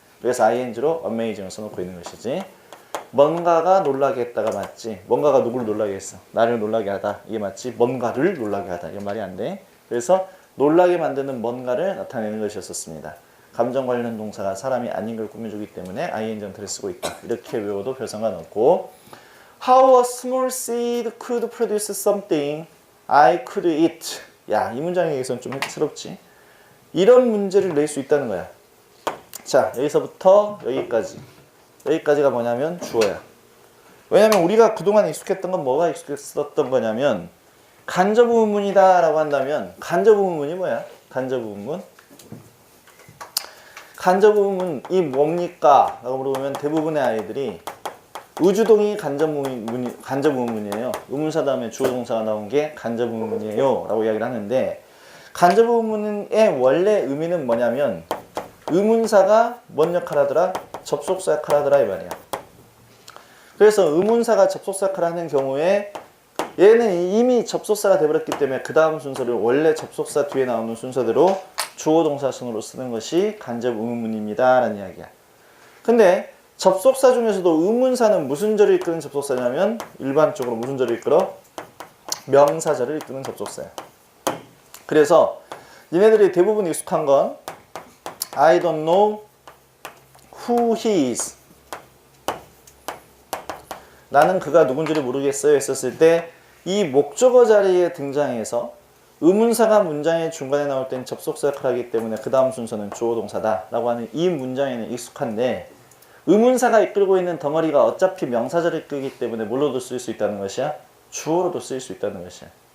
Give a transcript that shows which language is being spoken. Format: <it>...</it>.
<ko>그래서 ing로 amazing을 써놓고 있는 것이지. 뭔가가 놀라게 했다가 맞지. 뭔가가 누구를 놀라게 했어? 나를 놀라게 하다. 이게 맞지. 뭔가를 놀라게 하다. 이건 말이 안 돼. 그래서 놀라게 만드는 뭔가를 나타내는 것이었습니다. 감정 관련 동사가 사람이 아닌 걸 꾸며주기 때문에 ing를 쓰고 있다. 이렇게 외워도 별 상관없고</ko> <en>How a small seed could produce something I could eat.</en> <ko>야, 이 문장에 의해서는 좀 획기스럽지. 이런 문제를 낼 수 있다는 거야. 자, 여기서부터 여기까지가 뭐냐면 주어야. 왜냐면 우리가 그동안 익숙했던 건 뭐가 익숙했었던 거냐면 간접 의문문이다 라고 한다면 간접 의문문이 뭐야? 간접 의문문. 간접 의문문이 뭡니까? 라고 물어보면 대부분의 아이들이 의주동이 간접 의문문이에요. 의문사 다음에 주어 동사가 나온 게 간접 의문문이에요 라고 이야기를 하는데 간접 의문문의 원래 의미는 뭐냐면 의문사가 뭔 역할을 하더라? 접속사 역할을 하더라 이 말이야. 그래서 의문사가 접속사 역할을 하는 경우에 얘는 이미 접속사가 되어버렸기 때문에 그 다음 순서를 원래 접속사 뒤에 나오는 순서대로 주어 동사 순으로 쓰는 것이 간접 의문문입니다 라는 이야기야. 근데 접속사 중에서도 의문사는 무슨 절을 이끄는 접속사냐면 일반적으로 무슨 절을 이끌어? 명사절을 이끄는 접속사야. 그래서 니네들이 대부분 익숙한 건</ko> <en>I don't know who he is.</en> <ko>나는 그가 누군지를 모르겠어요 했었을 때 이 목적어 자리에 등장해서 의문사가 문장의 중간에 나올 땐 접속사 역할을 하기 때문에 그 다음 순서는 주어 동사다 라고 하는 이 문장에는 익숙한데 의문사가 이끌고 있는 덩어리가 어차피 명사절을 이끌기 때문에 뭘로도 쓸 수 있다는 것이야? 주어로도 쓸 수 있다는 것이야.</ko>